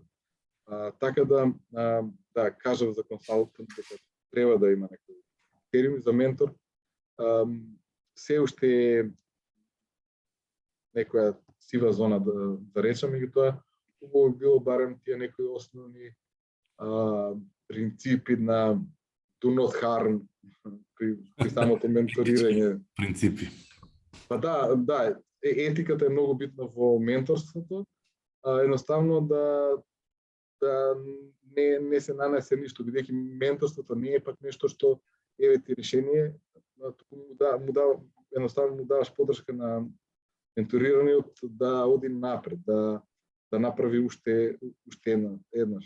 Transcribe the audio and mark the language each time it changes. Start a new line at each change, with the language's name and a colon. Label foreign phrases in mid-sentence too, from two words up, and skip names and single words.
Macedonian: Така да кажав за консалтант дека треба да има некој критериум за ментор. Се уште е некоја сива зона да речам, меѓутоа убаво би било барем тие некои основни принципи на
English: do not harm
Macedonian: при самото менторирање. Принципи. Па да, етиката е многу битна во менторството. Едноставно да не се нанесе ништо, бидејќи менторството не е пак нешто што еве ти решение, едноставно му даваш поддршка на менторираниот да оди напред, да направи уште еднаш.